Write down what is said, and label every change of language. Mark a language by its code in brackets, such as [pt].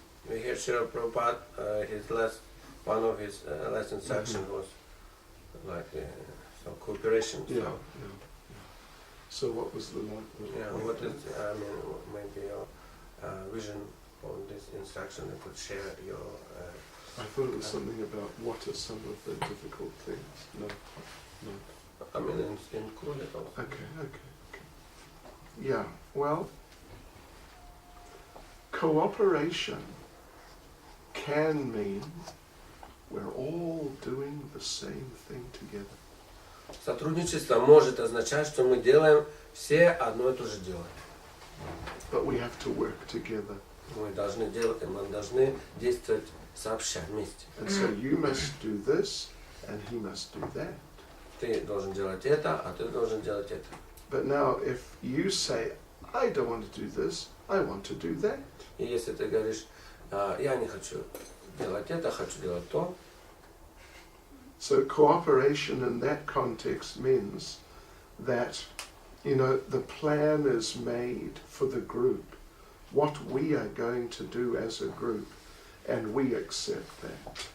[en] We hear Srila Prabhupada, one of his last instructions was like some cooperation. Yeah, yeah. So what was the last? Yeah, what is, I mean, maybe your vision on this instruction you could share your... I thought it was something about what are some of the difficult things. No, no. I mean, it's included also. Okay. Yeah, well, cooperation can mean we're all doing the same thing together. [ru] Сотрудничество может означать, что мы делаем все одно и то же дело. [en] But we have to work together. [ru] Мы должны действовать сообща, вместе. [en] And so you must do this, and he must do that. [ru] Ты должен делать это, а ты должен делать это. [en] But now if you say, I don't want to do this, I want to do that. [ru] И если ты говоришь, я не хочу делать это, хочу делать то. [en] So cooperation in that context means that, you know, the plan is made for the group, what we are going to do as a group, and we accept that.